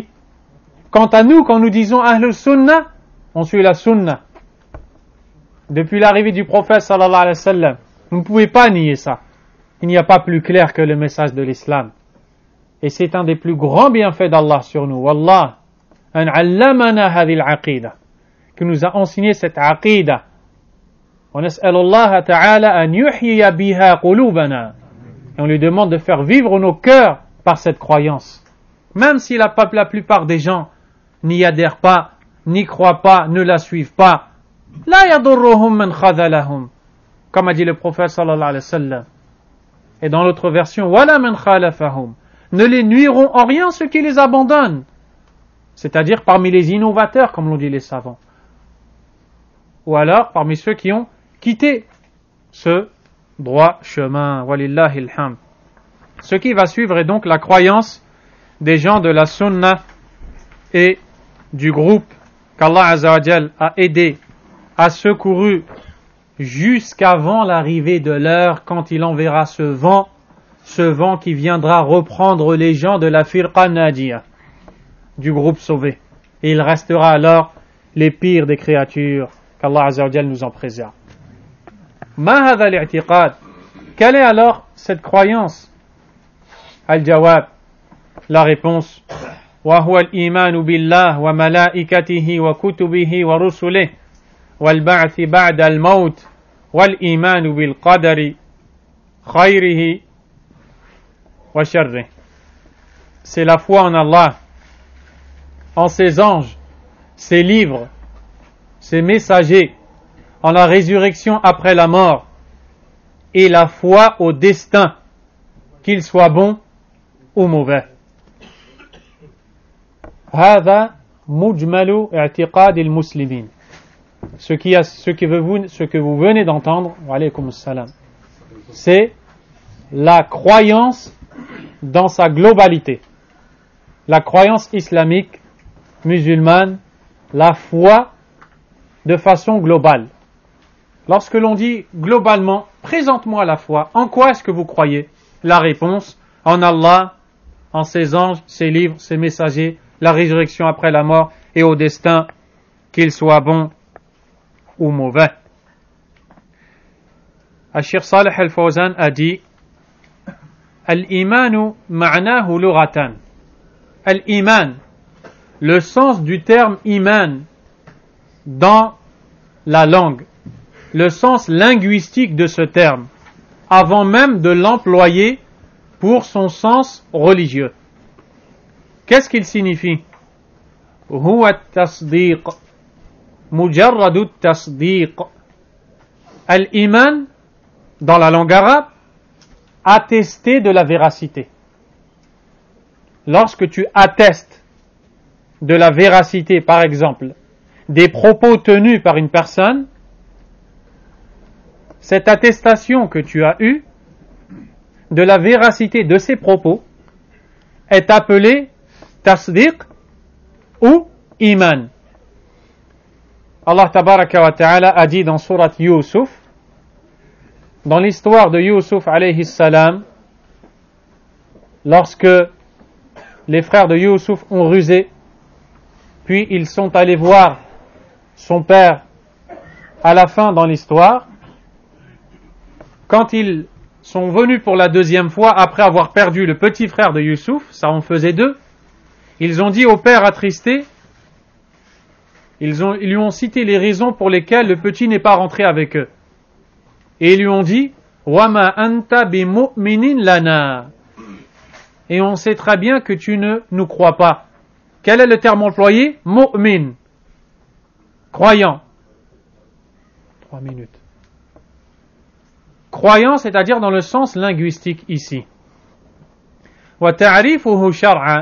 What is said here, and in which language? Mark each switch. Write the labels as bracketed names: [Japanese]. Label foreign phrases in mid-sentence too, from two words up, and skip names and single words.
[French] Quant à nous, quand nous disons [Arabic] أهل السنة, [French] on suit la Sunnah. Depuis l'arrivée du prophète [Arabic] صلى الله عليه وسلم, [French] vous ne pouvez pas nier ça. Il n'y a pas plus clair que le message de l'islam. Et c'est un des plus grands bienfaits d'Allah sur nous. [Arabic] والله أن علمنا هذه العقيدة, [French] qui nous a enseigné cette aqida. [Arabic] On نسأل الله تعالى أن يحيي بها قلوبنا. [French] Et on lui demande de faire vivre nos cœurs par cette croyance. Même si la plupart des gens n'y adhèrent pas, n'y croient pas, ne la suivent pas. [Arabic] لا يضرهم من خذلهم. [French] Comme a dit le prophète [Arabic] صلى الله عليه وسلم. [French] Et dans l'autre version, [Arabic] ولا من خالفهم. [French] Ne les nuiront en rien ceux qui les abandonnent. C'est-à-dire parmi les innovateurs, comme l'ont dit les savants. Ou alors parmi ceux qui ont quitté ce droit chemin. [Arabic] ولله الحمد. [French] Ce qui va suivre est donc la croyance des gens de la Sunna et du groupe qu'Allah [Arabic] عز وجل [French] a aidé, a secouru jusqu'avant l'arrivée de l'heure quand il enverra ce vent qui viendra reprendre les gens de la [Arabic] فرقة ناجية, [French] du groupe sauvé. Et il restera alors les pires des créatures, qu'Allah [Arabic] عز وجل [French] nous en préserve. [Arabic] ما هذا الاعتقاد? [French] Quelle est alors cette croyance? Al-jawab, la réponse, [Arabic] وهو الإيمان بالله وملائكته وكتبه ورسله والبعث بعد الموت والإيمان بالقدر خيره وشره. [French] C'est la foi en Allah, en ses anges, ses livres, ses messagers, en la résurrection après la mort, et la foi au destin, qu'il soit bon ou mauvais. [Arabic] هذا مجمل اعتقاد المسلمين. [French] Ce que vous venez d'entendre, [Arabic] وعليكم السلام, [French] c'est la croyance dans sa globalité. La croyance islamique, musulmane, la foi de façon globale. Lorsque l'on dit globalement, présente-moi la foi, en quoi est-ce que vous croyez? La réponse, en Allah, en ses anges, ses livres, ses messagers, la résurrection après la mort et au destin, qu'il soit bon ou mauvais. Al-Sheikh Salih Al-Fawzan a dit, [Arabic] الإيمان معناه لغة. [French] Al-Iman, le sens du terme Iman dans la langue, le sens linguistique de ce terme. avant même de l'employer pour son sens religieux. Qu'est-ce qu'il signifie? [Arabic] هو التصديق، مجرد التصديق. [French] Al-iman, dans la langue arabe, attester de la véracité. Lorsque tu attestes de la véracité, par exemple, des propos tenus par une personne, cette attestation que tu as eue de la véracité de ses propos est appelée tasdiq ou iman. Allah [Arabic] تبارك وتعالى [French] a dit dans surat Yusuf, dans l'histoire de Yusuf [Arabic] عليه السلام, [French] lorsque les frères de Yusuf ont rusé, puis ils sont allés voir son père à la fin dans l'histoire, quand ils sont venus pour la deuxième fois, après avoir perdu le petit frère de Yusuf, ça en faisait deux, ils ont dit au père attristé, ils lui ont cité les raisons pour lesquelles le petit n'est pas rentré avec eux. Et ils lui ont dit, [Arabic] وَمَا أَنْتَ بِمُؤْمِنٍ لَنَا. [French] Et on sait très bien que tu ne nous crois pas. Quel est le terme employé? Mu'min. Croyant. 3 minutes. Croyant, c'est-à-dire dans le sens linguistique ici. [Arabic] وَتَعْرِفُهُ شَرْعًا.